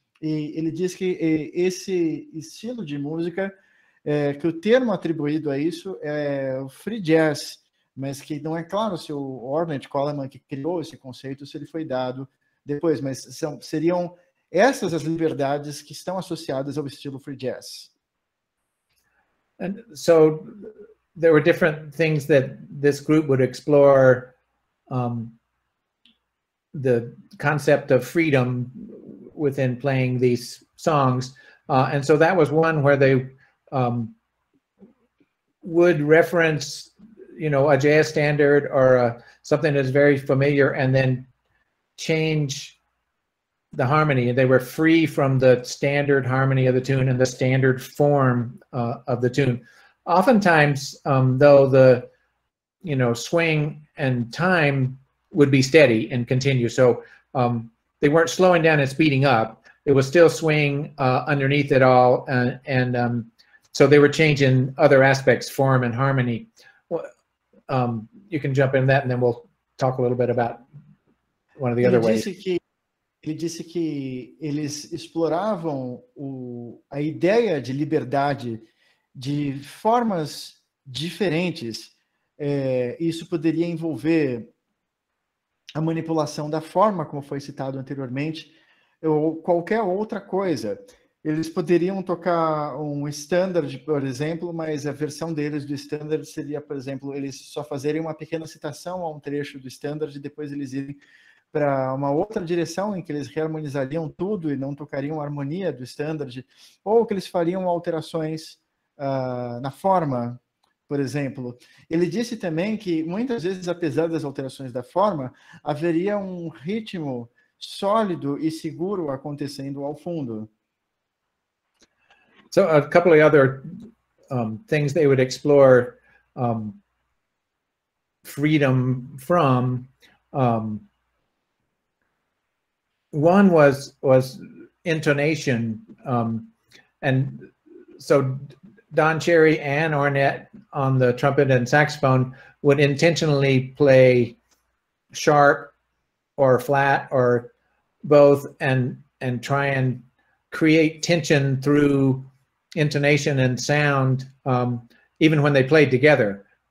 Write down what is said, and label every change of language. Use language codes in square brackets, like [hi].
[pt] E ele diz que esse estilo de música, que o termo atribuído a isso é o free jazz, mas que não é claro se o Ornette Coleman que criou esse conceito, se ele foi dado depois, mas seriam essas as liberdades que estão associadas ao estilo free jazz. [en] And so there were different things that this group would explore, the concept of freedom within playing these songs. And so that was one where they would reference, you know, a jazz standard or something that's very familiar and then change the harmony. They were free from the standard harmony of the tune and the standard form of the tune. Oftentimes, though, the, you know, swing and time would be steady and continue. So they weren't slowing down and speeding up. It was still swing underneath it all. And so they were changing other aspects, form and harmony. You can jump in that and then we'll talk a little bit about one of the other ways. [pt] Ele disse que eles exploravam a ideia de liberdade de formas diferentes. Isso poderia envolver a manipulação da forma, como foi citado anteriormente, ou qualquer outra coisa. Eles poderiam tocar um standard, por exemplo, mas a versão deles do standard seria, por exemplo, eles só fazerem uma pequena citação a um trecho do standard e depois eles irem para uma outra direção em que eles reharmonizariam tudo e não tocariam a harmonia do standard, ou que eles fariam alterações na forma, por exemplo. Ele disse também que muitas vezes, apesar das alterações da forma, haveria um ritmo sólido e seguro acontecendo ao fundo. [en] So a couple of other things they would explore freedom from. One was intonation, and so Don Cherry and Ornette on the trumpet and saxophone would intentionally play sharp or flat or both, and try and create tension through intonation and sound, even when they played together.